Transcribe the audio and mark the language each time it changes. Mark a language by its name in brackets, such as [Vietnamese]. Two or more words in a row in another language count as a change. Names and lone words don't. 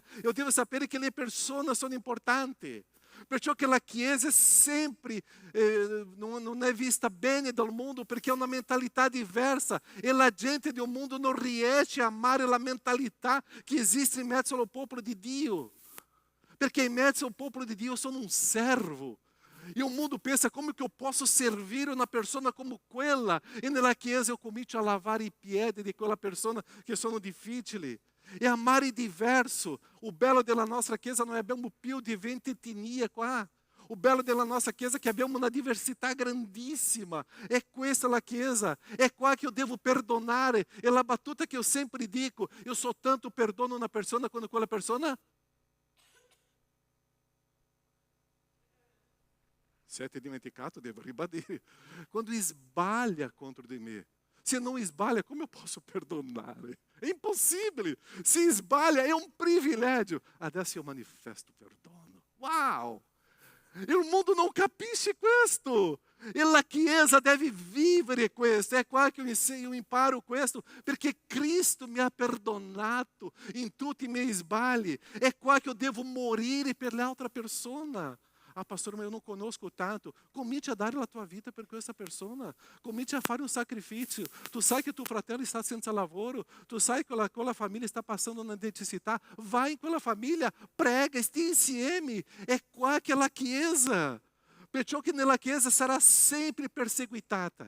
[Italian] Io devo sapere che le persone sono importanti. Perciò che la Chiesa sempre non è vista bene dal mondo perché ha una mentalità diversa e la gente del mondo non riesce a amare la mentalità che esiste in mezzo al popolo di Dio. Perché in mezzo al popolo di Dio sono un servo. [Portuguese] E o mundo pensa, [Italian] come che io posso servire una persona come quella? E nella chiesa io comincio a lavare i piedi di quella persona che sono difficili. E amare diverso. O bello della nostra chiesa non abbiamo più di 20 etnie qua. O bello della nostra chiesa è che abbiamo una diversità grandissima. È questa la chiesa. È qua che io devo perdonare. E la battuta che io sempre dico, io soltanto perdono una persona quando quella persona... Siete dimenticato, devo ribadire. Quando sbaglia contro di me. [Portuguese] Se não sbaglia, como eu posso perdonare? É impossível. Se sbaglia, é um privilégio. Adesso eu manifesto perdono. Uau! E o mundo não [Italian] capisce questo. E la Chiesa deve vivere questo. È qua che io imparo questo, perché Cristo mi ha perdonato in tutti i miei sbagli. È qua che io devo morire per l'altra persona. [Portuguese] Ah, pastor, mas eu não conosco tanto. [Italian] Comincia a dare la tua vita per questa persona. Comincia a fare un sacrificio. Tu sai che tuo fratello sta senza lavoro. Tu sai che quella famiglia sta passando una necessità. Vai in quella famiglia, prega, stia insieme. È qua che è la Chiesa. Perciò che nella Chiesa sarà sempre perseguitata.